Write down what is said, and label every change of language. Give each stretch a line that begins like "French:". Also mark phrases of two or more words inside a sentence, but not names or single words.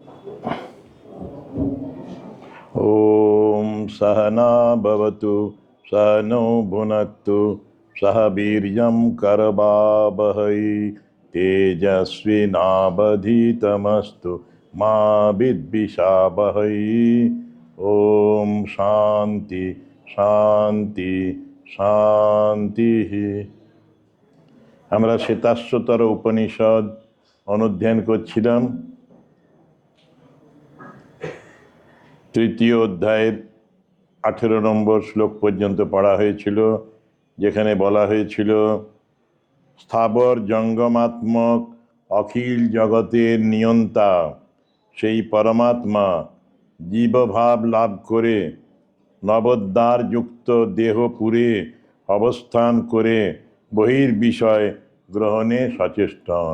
Sanskrit: ॐ सहना भवतु सहनौ भुनक्तु सह वीर्यं करवावहै तेजस्विनावधीतमस्तु मा विद्विषावहै। ॐ शान्ति शान्ति শান্তিः।
Bangla: আমরা শ্বেতাশ্বতর উপনিষদ অনুধ্যান করছিলাম। তৃতীয় অধ্যায়ের 18 নম্বর শ্লোক পর্যন্ত পড়া হয়েছিল, যেখানে বলা হয়েছিল স্থাবর জঙ্গমাত্মক অখিল জগতের নিয়ন্তা সেই পরমাত্মা জীবভাব লাভ করে নবোদ্ধার যুক্ত দেহপুরে অবস্থান করে বহির্বিষয় গ্রহণে সচেষ্টন।